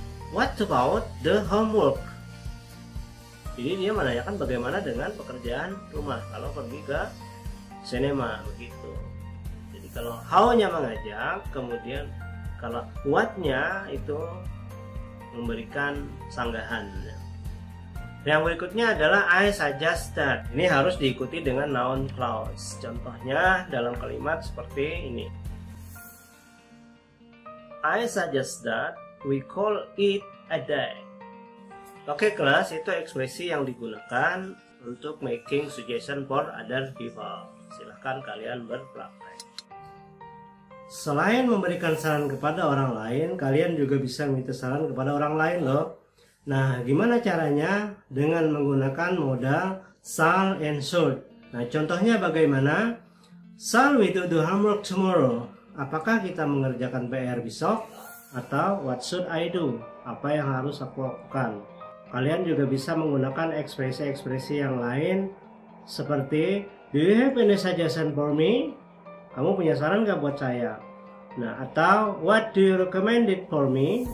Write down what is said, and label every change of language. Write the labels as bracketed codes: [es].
[en] What about the homework? [id] Jadi dia menanyakan bagaimana dengan pekerjaan rumah kalau pergi ke cinema begitu. Jadi kalau how-nya mengajak, kemudian kalau what-nya itu memberikan sanggahan. Yang berikutnya adalah [en] I suggest that. [id] Ini harus diikuti dengan noun clause. Contohnya dalam kalimat seperti ini. [en] I suggest that we call it a day. [id] Oke kelas, itu ekspresi yang digunakan untuk [en] making suggestion for other people. [id] Silahkan kalian berpraktek. Selain memberikan saran kepada orang lain, kalian juga bisa minta saran kepada orang lain loh. Nah, gimana caranya? Dengan menggunakan modal shall and should. Nah, contohnya bagaimana? [en] Shall we do the homework tomorrow? [id] Apakah kita mengerjakan PR besok? Atau [en] what should I do? [id] Apa yang harus aku lakukan? Kalian juga bisa menggunakan ekspresi-ekspresi yang lain seperti [en] do you have any suggestion for me? [id] Kamu punya saran gak buat saya? Nah, atau [en] what do you recommend it for me?